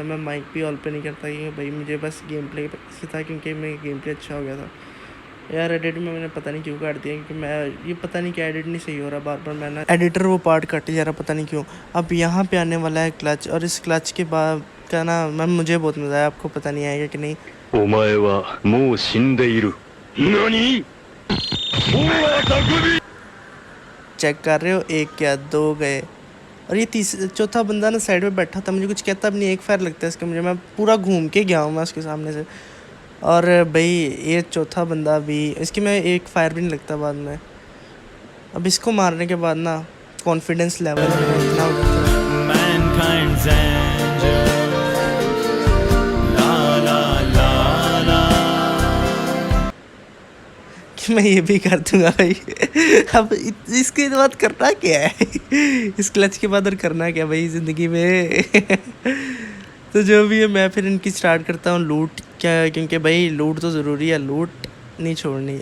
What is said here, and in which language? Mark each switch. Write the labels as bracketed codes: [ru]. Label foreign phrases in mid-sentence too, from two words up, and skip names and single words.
[hi] मैं माइक भी ऑल पे नहीं करता क्योंकि भाई मुझे बस [en] game play [hi] से था, क्योंकि मेरा [en] game play [hi] अच्छा हो गया था यार। एडिट में मैंने पता नहीं क्यों काट दिया, क्योंकि मैं ये पता नहीं क्या एडिट नहीं सही हो रहा, बार बार मैंने एडिटर वो पार्ट काटे जा रहा, पता नहीं क्यों। अब यहाँ पे आने वाला है क्लच, और इस क्लच के बाद का ना मैम मुझे बहुत मज़ा आया, आपको पता नहीं आएगा कि नहीं। [ja] お前はもう死んでいる。何？もうは匠。 [hi] चेक कर रहे हो, 1 क्या 2 गए, और ये चौथा बंदा ना साइड में बैठा था, मुझे कुछ कहता भी नहीं, 1 फायर लगता है इसका मुझे, मैं पूरा घूम के गया हूँ मैं उसके सामने से। और भाई ये चौथा बंदा भी, इसकी मैं 1 फायर भी नहीं लगता बाद में। अब इसको मारने के बाद ना [en] confidence level [hi] इतना हो जाता है। [en] Mankind's angel. La la la la. [hi] कि मैं ये भी कर दूंगा भाई अब इसके बाद करना क्या है इस क्लच के बाद और करना क्या भाई ज़िंदगी में तो जो भी है मैं फिर इनकी स्टार्ट करता हूँ लूट, क्या क्योंकि भाई लूट तो ज़रूरी है, लूट नहीं छोड़नी।